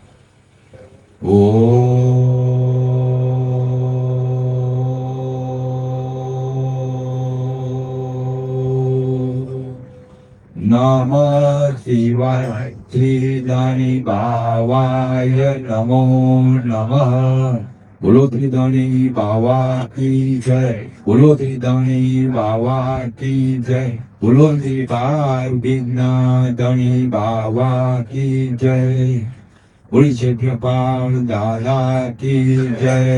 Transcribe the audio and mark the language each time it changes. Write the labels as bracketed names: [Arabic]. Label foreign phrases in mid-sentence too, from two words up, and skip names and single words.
[Sanskrit] ओम नमः शिवाय. श्री साई भवाय नमो नमः. [Gujarati] બોલો ત્રિદણી બાવા [Hindi] की जय. [Gujarati] બોલો ત્રિદણી બાવા [Hindi] की जय. [Gujarati] બોલો ત્રિભાઈ વિઘ્ન ધણી બાવા [Hindi] की जय. [Gujarati] બોલી ક્ષેત્રપાલ દાદા [Hindi] की जय.